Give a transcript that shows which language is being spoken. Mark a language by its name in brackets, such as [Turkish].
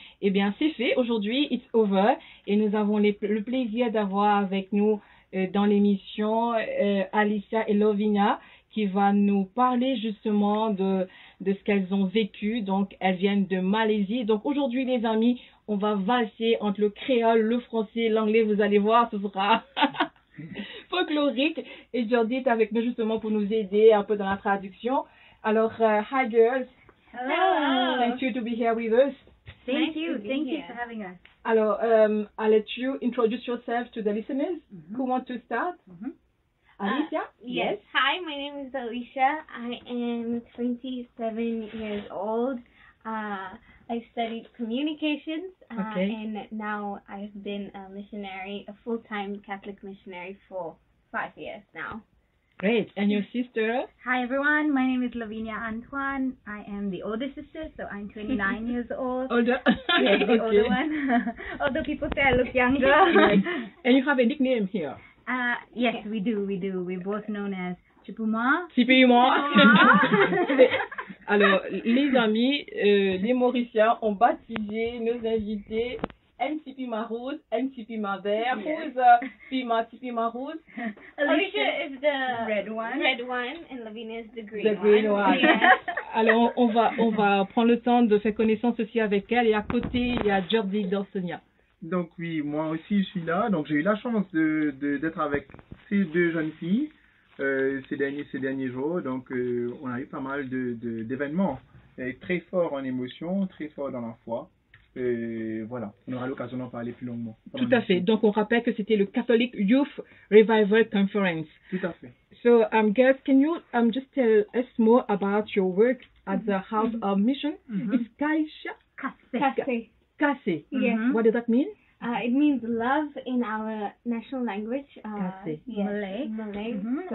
[French] Eh bien c'est fait, aujourd'hui [English] it's over [French] et nous avons le plaisir d'avoir avec nous dans l'émission Alicia et Lovinia qui va nous parler justement de ce qu'elles ont vécu. Donc elles viennent de Malaisie. Donc aujourd'hui les amis, on va valser entre le créole, le français, l'anglais, vous allez voir, ce sera folklorique. Et Jordi est avec nous justement pour nous aider un peu dans la traduction. [English] Alors, hi girls. Hello. Thank you to be here with us. Thank you for having us. Alors, I'll let you introduce yourself to the listeners who want to start. Alicia? Yes. Hi, my name is Alicia. I am 27 years old. I studied communications, Okay. and now I've been a missionary, a full-time Catholic missionary for 5 years now. Great. And your sister? Hi everyone, my name is Lavinia Antoine. I am the older sister, so I'm 29 years old. Older. Yes, the older Okay. one. Although people say I look younger. Right. And you have a nickname here. Yes, we do. We're both known as Chipuma. Super-moi. Chipuma. [French] Alors, les amis, les Mauriciens ont baptisé nos invités NCP Marouz, NCP Mavert. [English] Yes. Who's Pima Rouge? Alicia is the red one. and Lavinia is the green The green one. Yes. [French] Alors, on va prendre le temps de faire connaissance aussi avec elle. Et à côté, il y a Jordi Dorsonia. Donc oui, moi aussi je suis là. Donc j'ai eu la chance d'être avec ces deux jeunes filles ces derniers jours. Donc on a eu pas mal d'événements très forts en émotion, très forts dans la foi. Voilà, on aura l'occasion d'en parler plus longuement. Tout à fait. Donc on rappelle que c'était le Catholic Youth Revival Conference. Tout à fait. [English] So, girls, can you just tell us more about your work at the House of Mission? It's Kase. Kase. Yes. What does that mean? It means love in our national language. Kase. Yes, Malay. Malay. So,